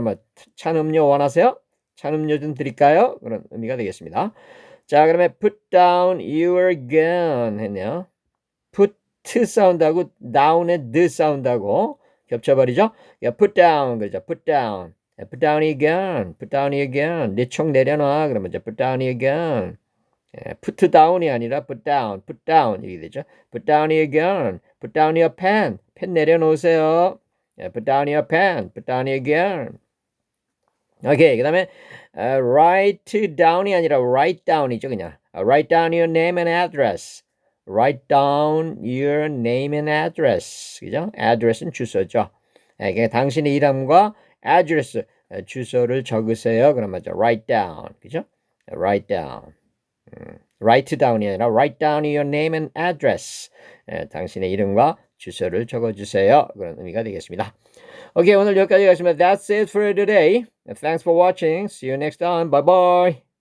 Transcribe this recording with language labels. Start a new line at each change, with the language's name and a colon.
Korean: 그러면 찬 음료 원하세요? 찬 음료 좀 드릴까요? 그런 의미가 되겠습니다. 자, 그러면
English: put down your gun 했네요.
Korean: put 사운드하고 down의 the 사운드하고 겹쳐버리죠?
English: put down 그러죠. put down your gun. put down your gun.
Korean: 네 총 내려놔.
English: 그러면 put down your gun. put down이 아니라 put down 이렇게 되죠. put down your gun. put down your pen.
Korean: 펜 내려놓으세요.
English: put down your pen. put down your gun. 오케이. 그 다음에 write down이 아니라 write down이죠. 그냥 write down your name and address. write down your name and address.
Korean: 그죠? address는 주소죠. 그러니까 당신의 이름과 address, 주소를 적으세요.
English: 그런 말이죠. write down. 그죠? write down. write down이 아니라 write down your name and address.
Korean: 당신의 이름과 주소를 적어주세요. 그런 의미가 되겠습니다. 오케이, 오늘 여기까지 가시면
English: that's it for today. Thanks for watching. See you next time. Bye bye.